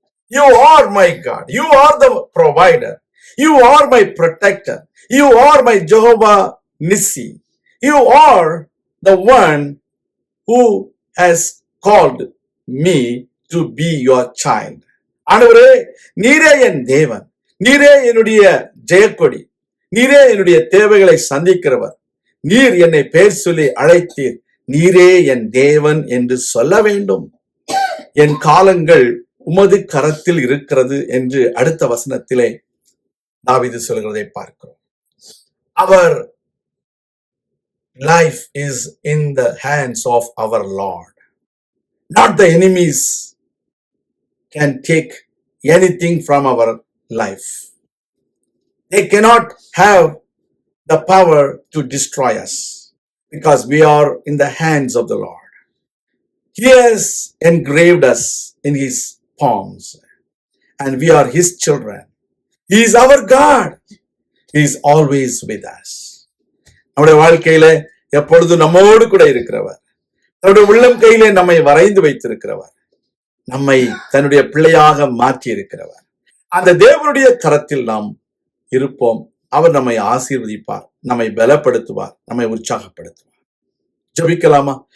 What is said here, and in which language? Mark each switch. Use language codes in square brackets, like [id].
[en] You are my God. You are the provider. You are my protector. You are my Jehovah Nissi. You are the one who has called me to be your child. [ta] ஆண்டவரே, நீரே என் தேவன், நீரே என்னுடைய ஜெயக்கொடி, நீரே என்னுடைய தேவைகளை சந்திக்கிறவர், நீர் என்னை பெயர் சொல்லி அழைத்தீர், நீரே என் தேவன் என்று சொல்ல வேண்டும். என் காலங்கள் உமது கரத்தில் இருக்கிறது என்று அடுத்த வசனத்திலே தாவீது சொல்கிறதை பார்க்கிறோம். [en] Our life is in the hands of our Lord. Not the enemies can take anything from our life. They cannot have the power to destroy us because we are in the hands of the Lord. He has engraved us in his palms and we are his children. He is our God. He is always with us. [ta] நம்முடைய வாழ்க்கையில எப்பொழுது நம்மோடு கூட இருக்கிறவர், தன்னுடைய உள்ளம் கையிலே நம்மை வரைந்து வைத்திருக்கிறவர், நம்மை தன்னுடைய பிள்ளையாக மாற்றி இருக்கிறவர். அந்த தேவனுடைய கரத்தில் நாம் இருப்போம். அவர் நம்மை ஆசீர்வதிப்பார், நம்மை பலப்படுத்துவார், நம்மை உற்சாகப்படுத்துவார். ஜெபிக்கலாமா?